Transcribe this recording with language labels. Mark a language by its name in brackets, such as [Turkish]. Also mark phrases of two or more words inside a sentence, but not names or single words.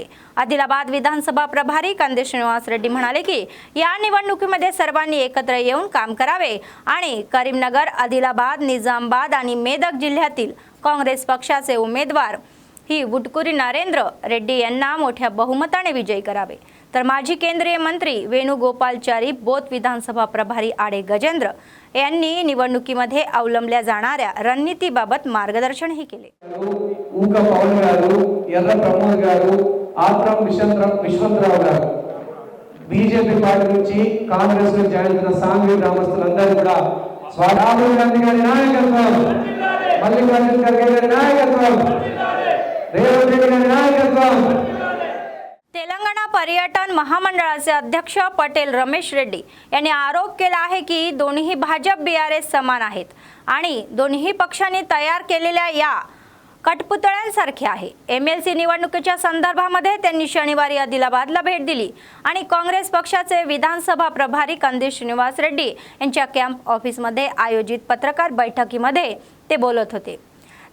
[Marathi] आदिलाबाद विधानसभा प्रभारी कंदी श्रीनिवास रेड्डी म्हणाले की या निवडणुकीमध्ये सर्वांनी एकत्र येऊन काम करावे आणि करीमनगर, आदिलाबाद, निजामाबाद आणि मेदक जिल्ह्यातील काँग्रेस पक्षाचे उमेदवार ही वुटकुरी नरेंद्र रेड्डी यांना मोठ्या बहुमताने विजयी करावे. तर माजी केंद्रीय मंत्री वेणुगोपालचारी, बोथ विधानसभा प्रभारी आडे गजेंद्र यांनी निवडणुकीमध्ये अवलंबल्या जाणाऱ्या रणनीतीबाबत मार्गदर्शनही केले. [Telugu] ఊక పౌల్ గారు, ఎర్ర ప్రమోద్ గారు, ఆత్రం విశ్వంతరావు గారు బీజేపీ పార్టీ నుంచి కాంగ్రెస్ లో జాయిన్ అయిన సాంఘిక గ్రామస్తులందరూ కూడా రాహుల్ గాంధీ గారి నాయకత్వం, మల్లికార్జున ఖర్గే గారి నాయకత్వం, రేవంత్ రెడ్డి గారి నాయకత్వం. [Marathi] तेलंगणा पर्यटन महामंडळाचे अध्यक्ष पटेल रमेश रेड्डी यांनी आरोप केला आहे की दोन्ही भाजप BRS समान आहेत आणि दोन्ही पक्षांनी तयार केलेल्या या कठपुतळ्यांसारखे आहे. MLC निवडणुकीच्या संदर्भामध्ये त्यांनी शनिवारी आदिलाबादला भेट दिली आणि काँग्रेस पक्षाचे विधानसभा प्रभारी कंदी श्रीनिवास रेड्डी यांच्या कॅम्प ऑफिसमध्ये आयोजित पत्रकार बैठकीमध्ये ते बोलत होते.